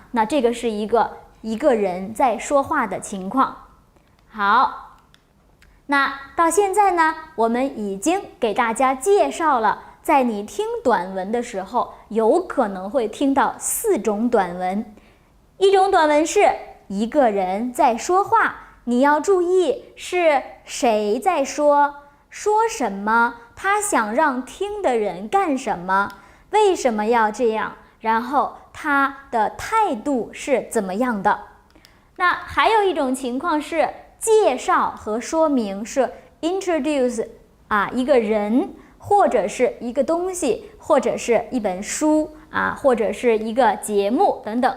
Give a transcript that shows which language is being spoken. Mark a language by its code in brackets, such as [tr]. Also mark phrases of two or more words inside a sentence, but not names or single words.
[zh] 那這個是一個人在說話的情況。好，那到現在呢，我們已經給大家介紹了，在你聽短文的時候，有可能會聽到4種短文。一種短文是一個人在說話，你要注意是誰在說什麼，他想讓聽的人幹什麼，為什麼要這樣，然後他的態度是怎麼樣的。那還有一種情況是介紹和說明，是 introduce 一個人或者是一個東西，或者是一本書或者是一個節目等等。